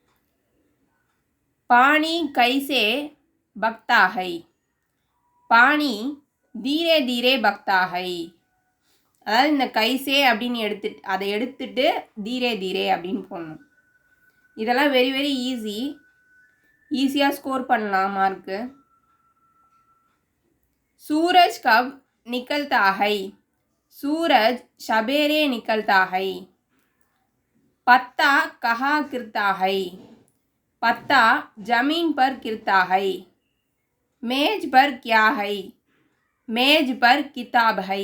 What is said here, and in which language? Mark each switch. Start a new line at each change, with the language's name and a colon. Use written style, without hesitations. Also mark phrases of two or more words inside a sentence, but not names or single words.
Hindi: पानी कैसे बहता है, पानी धीरे धीरे बहता है.
Tamil: அதாவது இந்த கைசே அப்படின்னு அதை எடுத்துட்டு
Hindi: धीरे धीरे
Tamil: அப்படின்னு போடணும். இதெல்லாம்
English: very very easyயாக
Tamil: ஸ்கோர் பண்ணலாம் மார்க்கு.
Hindi: सूरज कब निकलता है, सूरज सवेरे निकलता है. पत्ता कहाँ गिरता है, पत्ता जमीन पर गिरता है. मेज पर क्या है, मेज पर किताब है.